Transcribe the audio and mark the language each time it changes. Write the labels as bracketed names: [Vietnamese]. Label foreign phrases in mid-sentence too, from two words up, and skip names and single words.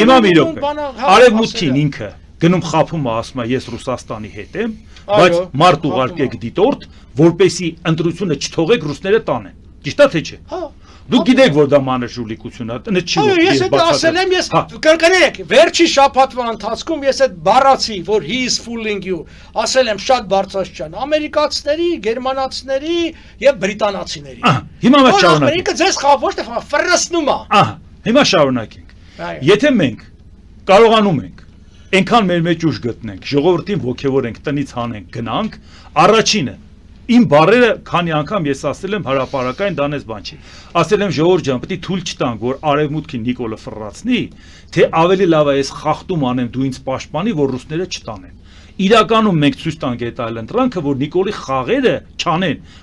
[Armenian] Հիմա մի րոպե։ Արևմուտքին ինքը գնում խափում է, ասում է ես Ռուսաստանի հետ եմ, բայց մարդ ուղարկեք դիտորդ, որպեսի ընտրությունը չթողեք ռուսները տանեն։ Ճիշտ է թե չէ։ Հա։ Դուք գիտեք, որ դա մանրժուլիկություն է, տնը չի որ ես դա ասել եմ, ես կրկնեք, վերջի շաբաթվա ընթացքում ես այդ բառացի, որ [English] he is fooling you, [Armenian] ասել եմ շատ բարձրացան, ամերիկացիների, գերմանացիների եւ բրիտանացիների։ Հիմա մենք շարունակենք։ Ամերիկա ձեզ ոչ թե ֆրրսնում է։ Հիմա շարունակենք։ Եթե մենք կարողանում ենք այնքան մեր մեջ ուժ գտնենք, ժողովրդին ոգևորենք, տնից հանենք, գնանք, առաջինը իմ բարերը քանի անգամ ես ասել եմ հրապարակային դանես բան չի։ Ասել եմ ժողովուրդ ջան, պետք է թույլ չտանք, որ արևմուտքին Նիկոլը ֆռռացնի, թե ավելի լավ է ես խախտում անեմ դու ինձ պաշտպանի, որ ռուսները չտանեն։ Իրականում մենք ցույց տանք այդ այլ ընտրանքը, որ Նիկոլի խաղերը չանեն,